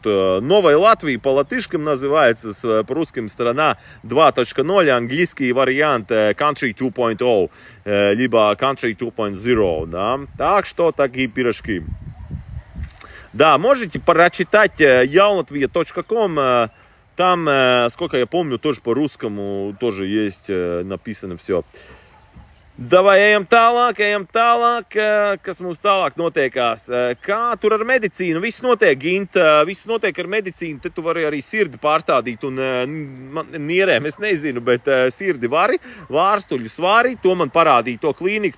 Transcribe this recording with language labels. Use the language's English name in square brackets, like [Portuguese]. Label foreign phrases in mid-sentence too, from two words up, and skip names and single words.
[Russian] Новой Латвии по латышским называется, по русским страна 2.0, английский вариант Country 2.0, либо Country 2.0, да, так что такие пирожки. Да, можете прочитать jaunlatvia.com, там, сколько я помню, тоже по-русскому тоже есть написано все. [Latvian] Davai ejam tālāk, kas mums tālāk notiekās. Kā tur ar medicīnu? Viss notiek, Ginta, viss notiek ar medicīnu. Te tu vari arī sirdi pārstādīt un nierēm, es nezinu, bet sirdi vari, vārstuļus vari, to man parādīja to klīniku.